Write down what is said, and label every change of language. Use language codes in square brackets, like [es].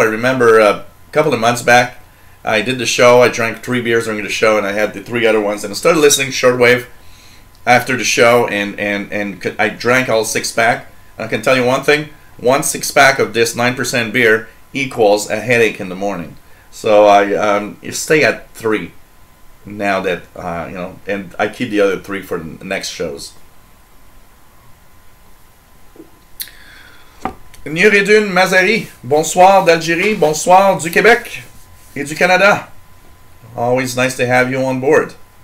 [en] I remember a couple of months back. I did the show. I drank 3 beers during the show, and I had the 3 other ones. And I started listening to Shortwave after the show, and I drank all 6-pack. And I can tell you one thing: 1 6-pack of this 9% beer equals a headache in the morning. So I stay at 3 now that and I keep the other 3 for the next shows. [fr] Nuridun Mazari, bonsoir d'Algérie, bonsoir du Québec et du Canada. [en] Always nice to have you on board.